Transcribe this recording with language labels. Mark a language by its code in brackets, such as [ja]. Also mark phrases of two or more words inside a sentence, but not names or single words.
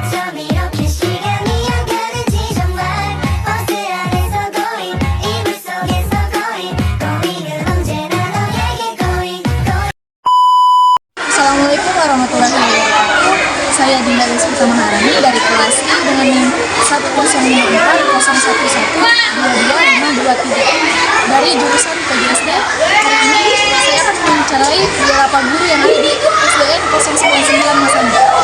[ko] 밤 이렇게 시간이 안 가는지 정말 버스 안에서 going 이불 속에서 [en] going going [ko] 은 언제나 너에게 [en] going going. [ar] السلام عليكم ورحمة الله وبركاته. [id] Saya Dinda Rizky Maharani dari kelas I dengan NIM 10542212223 dari jurusan PGSD. Hari ini saya akan mewawancarai beberapa guru yang ada di SDN 099 Masamba.